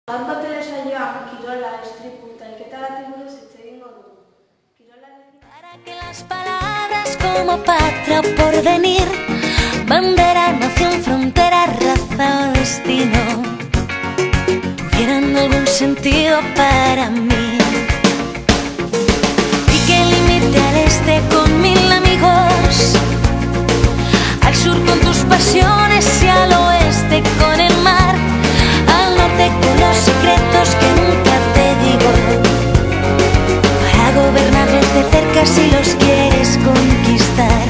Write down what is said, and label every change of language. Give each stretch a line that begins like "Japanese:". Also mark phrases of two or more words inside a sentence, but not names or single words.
Basque: Gaurko telesaioan kirola, istripu eta hilketagatik buruz hitz egingo dugu.
Spanish: Para que las palabras como patria o porvenir, bandera, nación, frontera, raza o destino tuvieran algún sentido para mí. Y que limite al este con 1000 amigos, al sur con tus pasiones y al oeste con el mar, al norte con los secretos que nunca te digo, para gobernarles de cerca si los quieres conquistar.